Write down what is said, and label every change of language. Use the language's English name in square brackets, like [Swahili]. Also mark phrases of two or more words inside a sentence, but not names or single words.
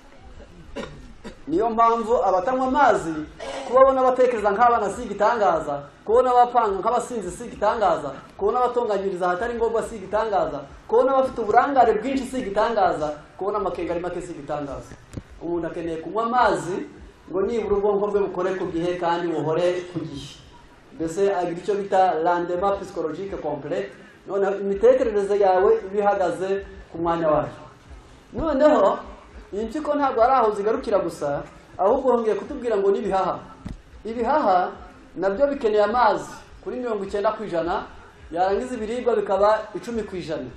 [Kinyarwanda] Niyo mpamvu abatanywa amazi kubabona abatekereza nk'abana si igitangaza, kubona abapanga nk'abasinzi si igitangaza, kubona abatonganyiriza hatari ngombwa si igitangaza, kubona abafite uburangare bwinshi si igitangaza, kubona amakenga ari make si igitangaza. Umuntu akeneye kunywa amazi ngo nibura ubwonko bwe bukore ku gihe kandi buhore ku gihe, mbese agira icyo bita [French] rendement psychologique complet, [Kinyarwanda] noneho imitekerereze yawe ibihagaze ku mwanya wayo. Noneho impyiko ntabwo ari aho zigarukira gusa, ahubwo hongeye kutubwira ngo n'ibihaha. Ibihaha nabyo bikeneye amazi kuri 90%, yarangiza ibiribwa bikaba 10%.